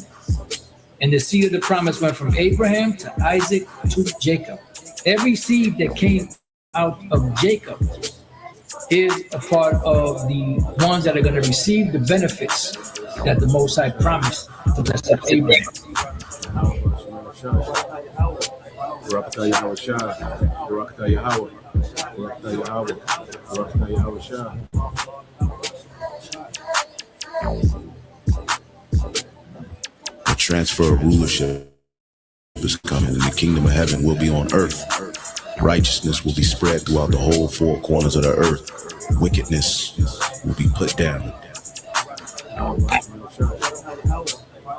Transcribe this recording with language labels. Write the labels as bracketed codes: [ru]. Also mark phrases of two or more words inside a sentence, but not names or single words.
[en] And the seed of the promise went from Abraham to Isaac to Jacob. Every seed that came out of Jacob is a part of the ones that are going to receive the benefits that the Most High promised to bless Abraham. Barakatah Yahweh Shah, Barakatah Yahweh, Barakatah Yahweh, Barakatah Yahweh Shah. The transfer of rulership is coming, and the kingdom of heaven will be on earth. Righteousness will be spread throughout the whole four corners of the earth. Wickedness will be put down.